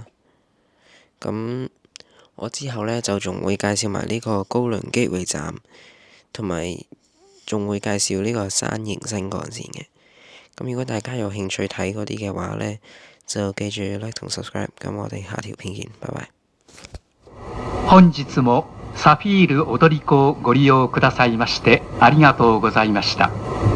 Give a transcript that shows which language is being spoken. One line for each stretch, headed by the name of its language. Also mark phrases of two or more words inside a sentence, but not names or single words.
Cantonese: 咁我之後呢，就仲會介紹埋呢個高輪機會站，同埋仲會介紹呢個山形新幹線嘅。咁如果大家有興趣睇嗰啲嘅話呢，就記住 like 同 subscribe。咁我哋下條片見，拜拜。
Japanese: 本日もサフィール踊り子をご利用くださいましてありがとうございました。